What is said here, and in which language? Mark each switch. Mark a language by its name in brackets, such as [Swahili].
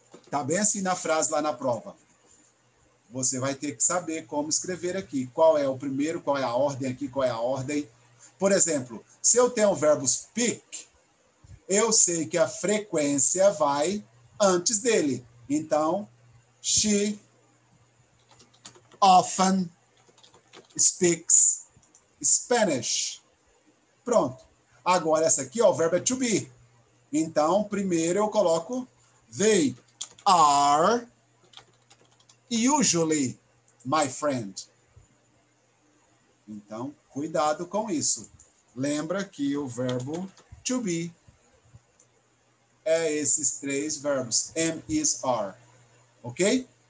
[Portuguese] Tá bem assim na frase lá na prova. Você vai ter que saber como escrever aqui. Qual é o primeiro, qual é a ordem aqui, qual é a ordem. Por exemplo, se eu tenho o verbo speak, eu sei que a frequência vai antes dele. [English] Então, she often speaks Spanish. [Portuguese] Pronto. Agora, essa aqui, ó, o verbo é to be. Então, primeiro eu coloco [English] they are usually my friend. [Portuguese] Então, cuidado com isso. Lembra que o verbo to be é esses 3 verbos, am, is, are. Ok?